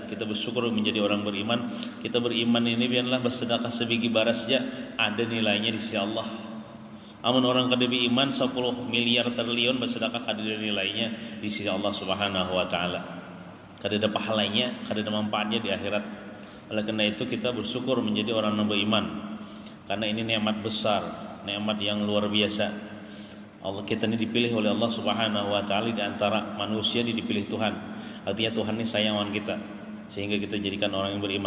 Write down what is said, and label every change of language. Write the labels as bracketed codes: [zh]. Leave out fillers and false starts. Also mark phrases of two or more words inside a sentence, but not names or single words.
[id] Kita bersyukur menjadi orang beriman. Kita beriman ini biarlah bersedekah sebiji baras saja, ada nilainya di sisi Allah. Amun orang kada beriman 10 miliar triliun bersedekah, kada ada nilainya di sisi Allah [ar] سبحانه وتعالى. [id] Kada ada pahalanya, kada ada manfaatnya di akhirat. Oleh karena itu kita bersyukur menjadi orang yang beriman, karena ini nikmat besar, nikmat yang luar biasa. Allah kita ini dipilih oleh Allah [ar] سبحانه وتعالى [id] di antara manusia, dipilih Tuhan. Artinya Tuhan ini sayangan kita, sehingga kita jadikan orang yang beriman.